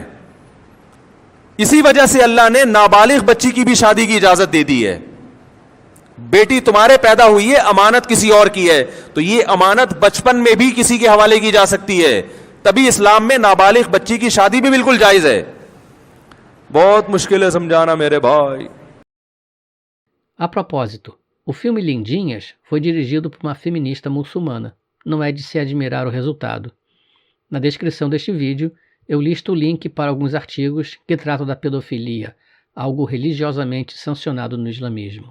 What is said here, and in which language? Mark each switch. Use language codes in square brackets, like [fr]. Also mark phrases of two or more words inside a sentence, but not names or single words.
[ur] اسی وجہ سے اللہ نے نابالغ بچی کی بھی شادی کی اجازت دے دی ہے. بیٹی تمہارے پیدا ہوئی ہے، امانت کسی اور کی ہے، تو یہ امانت بچپن میں بھی کسی کے حوالے کی جا سکتی ہے. تبھی اسلام میں نابالغ بچی کی شادی بھی بالکل جائز ہے. بہت مشکل ہے سمجھانا میرے بھائی. [pt] A propósito, o filme Lindinhas foi dirigido por uma feminista muçulmana. Não é de se admirar o resultado. Na descrição deste vídeo, eu listo o link para alguns artigos que tratam da pedofilia, algo religiosamente sancionado no islamismo.